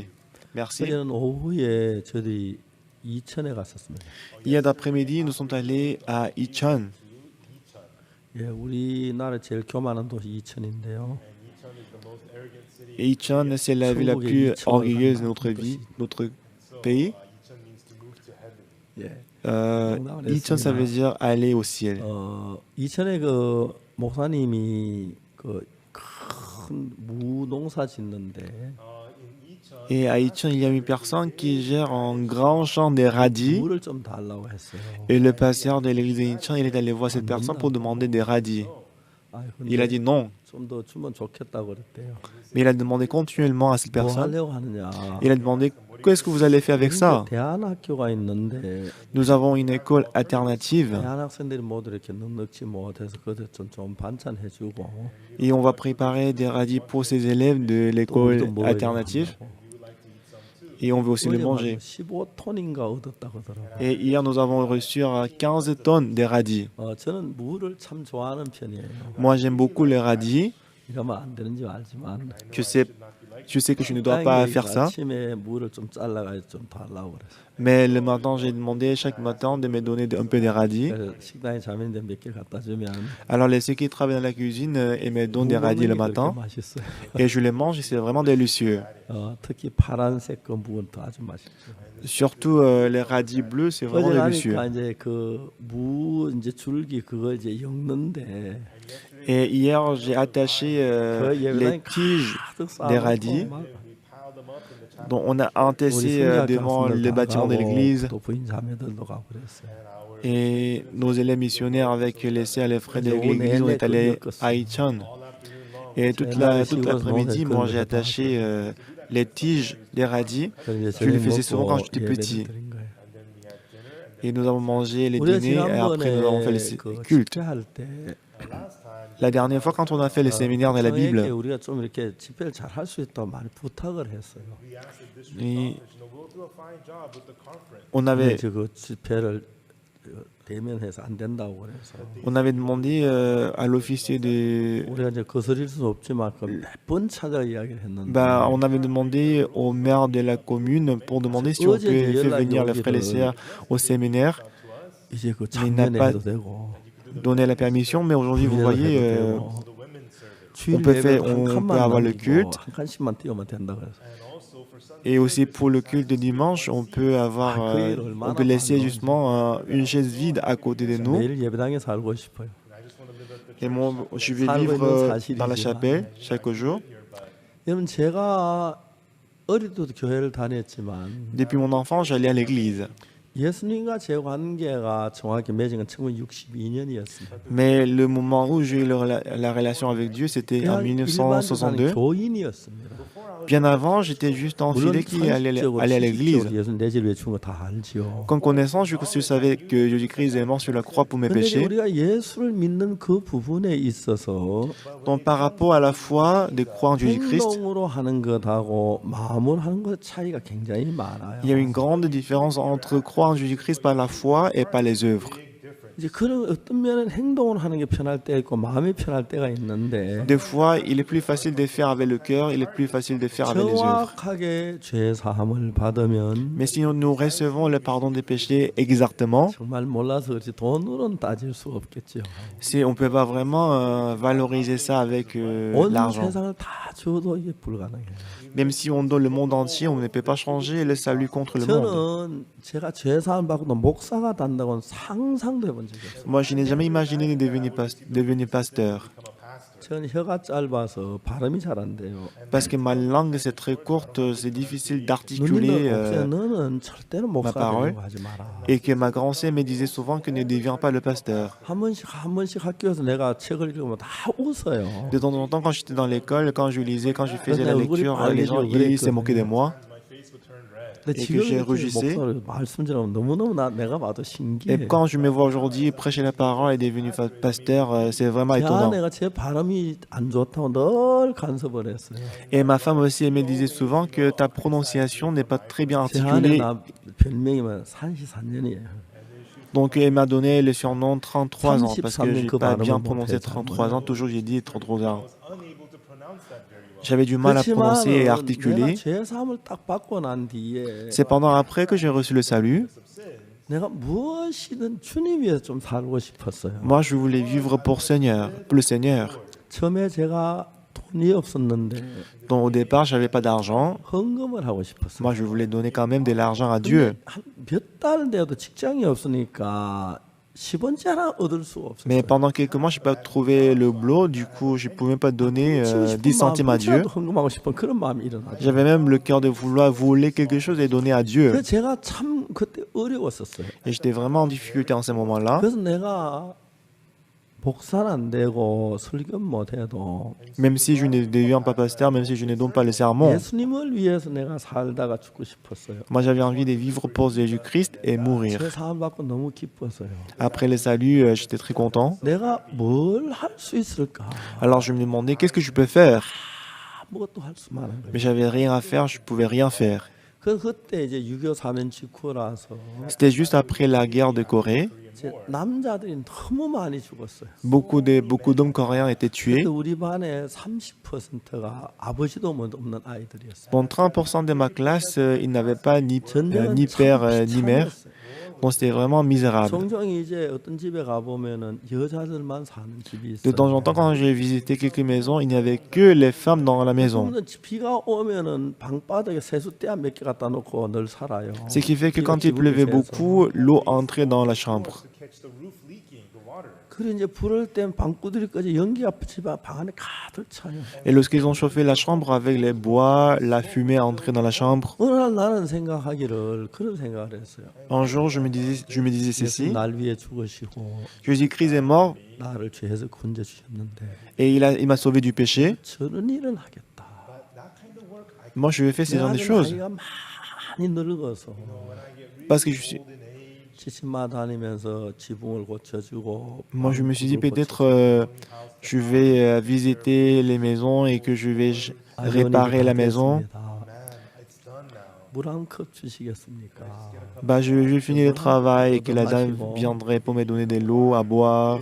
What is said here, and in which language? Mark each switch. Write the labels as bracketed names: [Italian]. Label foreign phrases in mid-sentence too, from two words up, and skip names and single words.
[French] Merci. [Korean] 그때는 오후에 저들이 이천에 갔었습니다. [French] Hier d'après-midi, nous sommes allés à Ichon. [Korean] 예, 우리나라 제일 교만한 도시 이천인데요. [French] Et Ichon, c'est la ville la plus orgueilleuse de notre vie, notre pays. [Korean] 예. [French] Ichon, ça veut dire aller au ciel. [Korean] 이천에 그 목사님이 그 큰 무농사 짓는데 [French] Et à Ichon, il y a une personne qui gère un grand champ de radis. [Korean] 물을 좀 달라고 했어요. [French] Et le pasteur de l'église de Ichon, il est allé voir cette personne pour demander des radis. Il a dit non. [Korean] 좀더 주면 좋겠다고 그랬대요. [French] Mais il a demandé continuellement à cette [Korean] 뭐 [French] personne. [Korean] 하려고 하느냐? [French] Il a demandé qu'est-ce que vous allez faire avec ça? [Korean] 대안학교가 있는데 [French] Nous avons une école alternative [Korean] 대안학생들이 모두 이렇게 넉넉지 못해서 그들 좀 반찬해주고 [French] et on va préparer des radis pour ces élèves de l'école alternative et on veut aussi les manger. [Korean] 15톤인가 얻었다고 하더라고요. [French] Et hier, nous avons reçu 15 tonnes de radis. [Korean] 저는 무를 참 좋아하는 편이에요. [French] Moi, j'aime beaucoup les radis. [Korean] 이러면 안 되는지 알지만 [French] Je sais que je ne dois pas faire ça. [Korean] 아침에 무를 좀 잘라가지고 좀 달라고 그랬어요. [French] Mais le matin, j'ai demandé chaque matin de me donner un peu de radis. [Korean] 그래서 식당에 자면인데 몇 개 갖다 주면 [French] Alors, ceux qui travaillent dans la cuisine, ils me donnent des radis le matin. [Korean] 맛있어요. [French] Et je les mange et c'est vraiment délicieux. [Korean] 특히 파란색 그 무는 또 아주 맛있죠. [French] Surtout les radis bleus, c'est vraiment [Korean] 어제 [French] délicieux. [Korean] 가니까 이제 그 무 이제 줄기 그거 이제 엮는데 [French] Et hier, j'ai attaché les tiges des radis dont on a entassé devant le bâtiment de l'église. [Korean] 또 부인 자매들도 가고 그랬어요. [French] Et nos élèves missionnaires avec les sœurs et les frères de l'église, on est allés à Ichon. Et toute l'après-midi, moi, j'ai attaché les tiges des radis. Je le faisais souvent quand j'étais petit. Et nous avons mangé les dîners et après nous avons fait les cultes. La dernière fois, quand on a fait les séminaires de la Bible, [Korean] 우리가 좀 이렇게 집회를 잘 할 수 있다고 많이 부탁을 했어요. [French] et on avait [Korean] 그 집회를 대면해서 안 된다고 그래서 [French] demandé à l'officier de... [Korean] 우리가 이제 거스릴 수는 없지만 몇번 찾아 이야기를 했는데 [French] on avait demandé au maire de la commune pour demander si on peut faire venir les frères et les sœurs au séminaire. [Korean] 이제 그 [French] Il n'a [Korean] 작년에 [French] pas [Korean] 해도 되고 [French] donné la permission, mais aujourd'hui, vous voyez, on peut avoir le culte. [Korean] 한 칸씩만 띄우면 된다 그래서 [French] Et aussi pour le culte de dimanche, on peut laisser justement une chaise vide à côté de nous. [Korean] 매일 예배당에 살고 싶어요. [French] Et je vais vivre dans la chapelle chaque jour. [Korean] 여러분 제가 어릴 때도 교회를 다녔지만 [French] Depuis mon enfance, j'allais à l'église. [Korean] 예수님과 제 관계가 정확히 맺은 건 1962년이었습니다. [French] Mais le moment où j'ai eu la relation avec Dieu, c'était en 1962. [Korean] 교인이었습니다. [French] Bien avant, j'étais juste un fidèle qui allait à l'église. [Korean] 예수 내 죄를 위해 죽은 거 다 알지요. [French] Comme connaissance, je savais que Jésus-Christ est mort sur la croix pour mes [Korean] 근데 [French] péchés. [Korean] 우리가 예수를 믿는 그 부분에 있어서 [French] Donc par rapport à la foi de croire en Jésus-Christ, [Korean] 행동으로 하는 것하고 마음으로 하는 것 차이가 굉장히 많아요. [French] il y a une grande différence entre croire en Jésus-Christ par la foi et par les œuvres. [Korean] 이제 그런 어떤 면은 행동으로 하는 게 편할 때 있고 마음이 편할 때가 있는데 [French] Des fois, il est plus facile de faire avec le cœur, il est plus facile de faire avec les œuvres. [Korean] 정확하게 죄 사함을 받으면 [French] Mais si nous recevons le pardon des péchés exactement, [Korean] 정말 몰라서 그렇지 돈으로는 따질 수 없겠죠. [French] on ne peut pas vraiment valoriser ça avec [Korean] 온 [French] l'argent. [Korean] 세상을 다 줘도 이게 불가능해요. [French] Même si on donne le monde entier, on ne peut pas changer le salut contre le monde. [Korean] 저는 제가 죄 사함 받고도 목사가 된다고는 상상도 해본 적이 없어요. [French] Moi, je n'ai jamais imaginé de devenir pasteur. [Korean] 전 혀가 짧아서 발음이 잘 안 돼요. [French] Parce que ma langue, c'est très courte, c'est difficile d'articuler [Korean] 너는 절대로 목사 [French] parole. [Korean] 되려고 하지 마라. [French] et que ma grand-sœur me disait souvent que ne deviens pas le pasteur. [Korean] 한 번씩 학교에서 내가 책을 읽으면 다 웃어요. [French] De temps en temps, quand j'étais dans l'école, quand je lisais, quand je faisais la Mais lecture, les gens ils se moquaient de moi. [Korean] 근데 [French] Et [Korean] 지금 [French] que j'ai [Korean] 이렇게 [French] rugissé. [Korean] 목사로 말씀 들으면 너무너무 내가 봐도 신기해. [French] Et quand je me vois aujourd'hui prêcher la parole et devenu pasteur, c'est vraiment [Korean] 제 [French] étonnant. [Korean] 아내가 제 발음이 안 좋다고 늘 간섭을 했어요. [French] Et ma femme aussi, elle me disait souvent que ta prononciation n'est pas très bien [Korean] 제 [French] articulée. [Korean] 아내가 별명이면 산시산년이에요. [French] Donc elle m'a donné le surnom 33 ans parce que 33 je n'ai pas bien prononcé 33 ans. Toujours j'ai dit 33 ans. J'avais du mal à prononcer et [Korean] 내가 [French] articuler. [Korean] 죄 사함을 딱 받고 난 뒤에 [French] Cependant, après que j'ai reçu le salut, [Korean] 내가 무엇이든 주님 위해서 좀 살고 싶었어요. [French] moi je voulais vivre pour le Seigneur. [Korean] 처음에 제가 돈이 없었는데 [French] Donc au départ, j'avais pas d'argent. [Korean] 헌금을 하고 싶었어요. [French] Moi, je voulais donner quand même de l'argent à Dieu. [Korean] 몇 달 돼도 직장이 없으니까 10원째 하나 얻을 수가 없었어요. [French] Mais pendant quelques mois, je n'ai pas trouvé le boulot. Du coup, je ne pouvais même pas donner 10 centimes à Dieu. [Korean] 헌금하고 싶은 그런 마음이 일어나죠. [French] J'avais même le cœur de vouloir voler quelque chose et donner à Dieu. [Korean] 그래서 제가 참 그때 어려웠었어요. [French] Et j'étais vraiment en difficulté en ce moment-là. [Korean] 그래서 내가 목사는 안 되고 설교 못 해도 [French] Même si je ne deviens pas pasteur, même si je ne donne pas le sermon. [Korean] 예수님을 위해서 내가 살다가 죽고 싶었어요. [French] Moi, j'avais envie de vivre pour Jésus-Christ et mourir. [Korean] 제 사함 받고 너무 기뻤어요. [French] Après le salut, j'étais très content. [Korean] 내가 뭘 할 수 있을까? [French] Alors, je me demandais qu'est-ce que je peux faire. [Korean] 아무것도 할 수만 한 거예요. [French] Mais j'avais rien à faire, je pouvais rien faire. [Korean] 그때 이제 6.25 사면 직후라서 [French] C'était juste après la guerre de Corée. [Korean] 이제 남자들이 너무 많이 죽었어요. [French] Beaucoup d'hommes coréens étaient tués. [Korean] 그때 우리 반에 30%가 아버지도 없는 아이들이었어요. [French] Dans 30% de ma classe, ils n'avaient pas ni [Korean] 전쟁은 [French] père [Korean] 참 [French] ni mère. [Korean] 비참했어요. [French] Donc c'était vraiment misérable. [Korean] 종종 이제 어떤 집에 가 보면은 여자들만 사는 집이 [French] De [Korean] 있어요. [French] temps en temps, quand j'ai visité quelques maisons, il n'y avait que les femmes dans la maison. [Korean] 그러면 비가 오면은 방바닥에 세숫대 몇 개 갖다 놓고 늘 살아요. [French] Ce qui fait que quand il pleuvait beaucoup, l'eau entrait dans la chambre. [Korean] 그래 이제 불을 땐 방구들이까지 연기가 방 안에 가득 차요. [French] Et lorsqu'ils ont chauffé la chambre avec les bois, la fumée entrait dans la chambre. [Korean] 어느 날 나는 생각하기를 그런 생각을 했어요. [French] Un jour, je me disais [Korean] 예수 [French] ceci. [Korean] 날 위해 죽으시고 [French] Jésus-Christ est mort [Korean] 나를 죄에서 건져 주셨는데 [French] et il m'a sauvé du péché. [Korean] 저런 일은 하겠다. [French] Moi, je vais faire ce genre de choses. [Korean] 나이가 많이 늙어서 [French] Parce que je suis... [Korean] 지침마 다니면서 지붕을 고쳐주고 [French] Moi, je me suis dit peut-être je vais visiter les maisons et que je vais réparer la maison. [Korean] 물 한 컵 주시겠습니까? [French] Bah, je vais finir le travail et que la dame viendrait pour me donner de l'eau à boire.